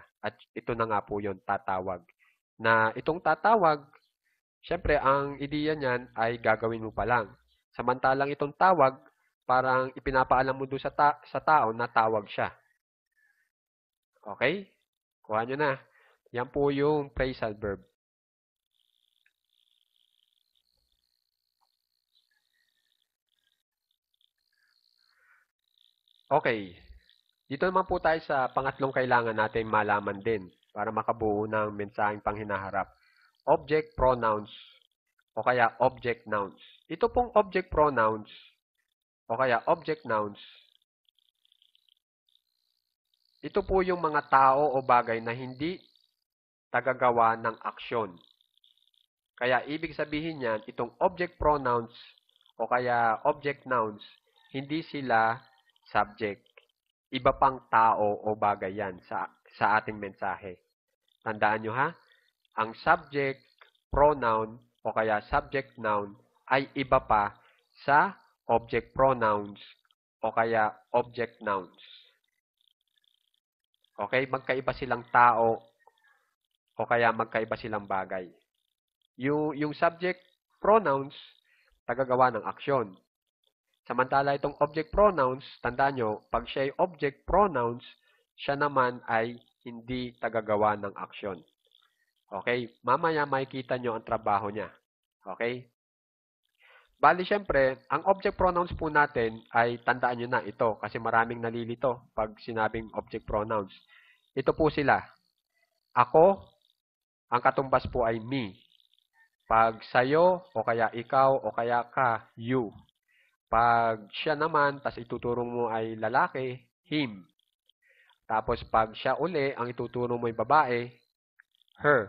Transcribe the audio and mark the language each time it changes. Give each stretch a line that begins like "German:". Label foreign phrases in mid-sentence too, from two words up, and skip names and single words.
Filipino: At ito na nga po yun, tatawag. Na itong tatawag, syempre ang ideya niyan ay gagawin mo pa lang. Samantalang itong tawag, parang ipinapaalam mo doon sa tao na tawag siya. Okay? Kuha nyo na. Yan po yung
English: phrasal verb.
Filipino: Okay. Dito naman po tayo sa pangatlong kailangan natin malaman din para makabuo ng mensaheng panghinaharap.
English: Object pronouns
Filipino: o kaya
English: object nouns.
Filipino: Ito pong
English: object pronouns
Filipino: o kaya
English: object nouns,
Filipino: ito po yung mga tao o bagay na hindi tagagawa ng aksyon. Kaya ibig sabihin niyan, itong
English: object pronouns
Filipino: o kaya
English: object nouns,
Filipino: hindi sila subject. Iba pang tao o bagay yan sa ating mensahe. Tandaan nyo ha, ang
English: subject pronoun
Filipino: o kaya
English: subject noun
Filipino: ay iba pa sa
English: object pronouns
Filipino: o kaya
English: object nouns.
Filipino: Okay, magkaiba silang tao o kaya magkaiba silang bagay. Yung
English: subject pronouns,
Filipino: tagagawa ng aksyon. Samantala itong
English: object pronouns,
Filipino: tandaan nyo, pag siya ay
English: object pronouns,
Filipino: siya naman ay hindi tagagawa ng aksyon. Okay? Mamaya makikita nyo ang trabaho niya. Okay? Bali, syempre, ang
English: object pronouns
Filipino: po natin ay tandaan nyo na ito kasi maraming nalilito pag sinabing
English: object pronouns.
Filipino: Ito po sila. Ako, ang katumbas po ay me. Pag sayo, o kaya ikaw, o kaya ka, you. Pag siya naman, tas ituturong mo ay lalaki, him. Tapos pag siya uli, ang ituturo mo ay babae, her.